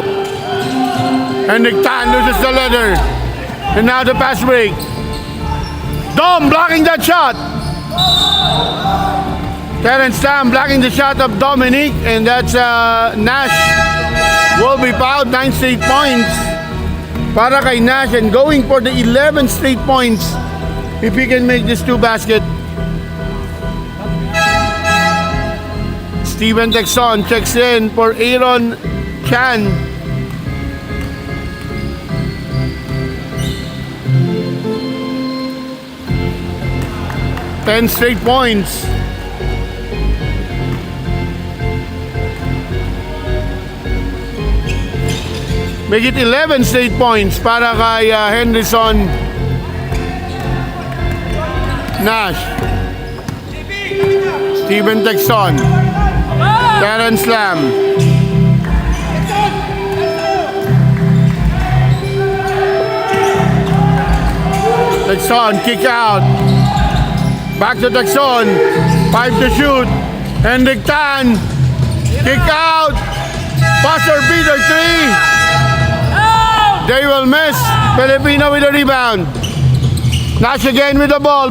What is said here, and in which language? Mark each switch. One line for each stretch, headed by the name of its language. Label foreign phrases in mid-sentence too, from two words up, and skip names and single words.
English: Henrik Tan loses the leather. And now the pass break. Dom blocking that shot. Terence Tam blocking the shot of Dominic. And that's Nash will be fouled. 9 straight points
Filipino: para kay
English: Nash. And going for the 11 straight points if he can make this 2 basket. Steven Texon checks in for Aaron Chan. Ten straight points. Make it 11 straight points
Filipino: para kay
English: Henderson Nash. Steven Texon. Terence Lam. Texon kick out. Back to Texon. 5 to shoot. Henrik Tan. Kick out. Buzzer beater 3. They will miss. Filipino with a rebound. Nash again with the ball.